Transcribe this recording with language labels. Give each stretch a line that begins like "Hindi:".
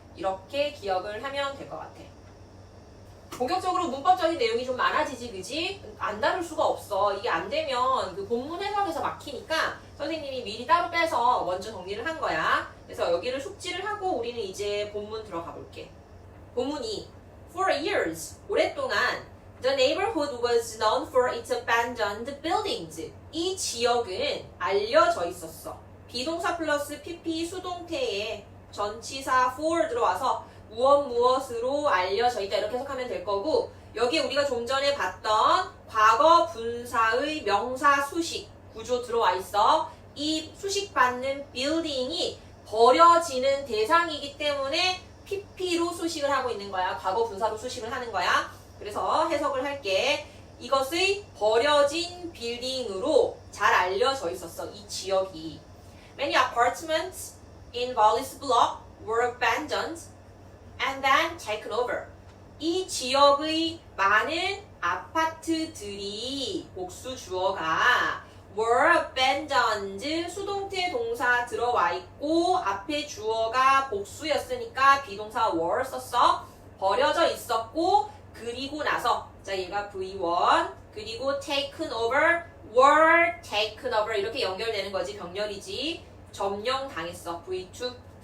Korean: 이렇게 기억을 하면 될 것 같아. 본격적으로 문법적인 내용이 좀 많아지지, 그지? 안 다룰 수가 없어. 이게 안 되면 그 본문 해석에서 막히니까 선생님이 미리 따로 빼서 먼저 정리를 한 거야. 그래서 여기를 숙지를 하고 우리는 이제 본문 들어가 볼게. 본문이
English: For years,
Korean: 오랫동안
English: The neighborhood was known for its abandoned buildings.
Korean: 이 지역은 알려져 있었어. 비동사 플러스 PP 수동태에 전치사 for 들어와서 무엇으로 알려져 있다 이렇게 해석하면 될 거고 여기에 우리가 좀 전에 봤던 과거 분사의 명사 수식 구조 들어와 있어. 이 수식받는 빌딩이 버려지는 대상이기 때문에 PP로 수식을 하고 있는 거야. 과거 분사로 수식을 하는 거야. 그래서 해석을 할게. 이것의 버려진 빌딩으로 잘 알려져 있었어. 이 지역이.
English: Many apartments in Wallace Block were abandoned and then taken over.
Korean: 이 지역의 많은 아파트들이 복수 주어가
English: were abandoned
Korean: 수동태 동사 들어와 있고 앞에 주어가 복수였으니까 비동사 were 썼어. 버려져 있었고 그리고 나서 자 얘가 V1 그리고
English: taken over were taken over
Korean: 이렇게 연결되는 거지 병렬이지 점령 당했어 V2